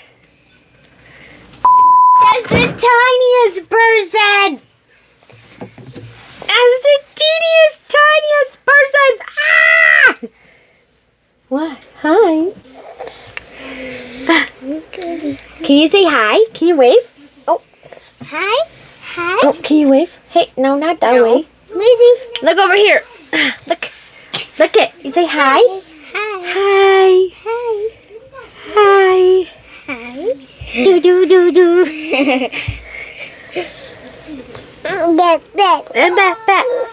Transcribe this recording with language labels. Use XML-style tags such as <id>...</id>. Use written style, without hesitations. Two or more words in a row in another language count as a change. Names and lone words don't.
<en>That's the tiniest person! That's the teeniest, tiniest person! Ah! What? Hi. Can you say hi? Can you wave? Oh. Hi. Hi. Oh, can you wave? Hey, no, not that way. Amazing. Look over here. Look. Look it. You say hi? Hi. Hi. Hi. Hi. Hi. Do, do, do, do. Bat.</en>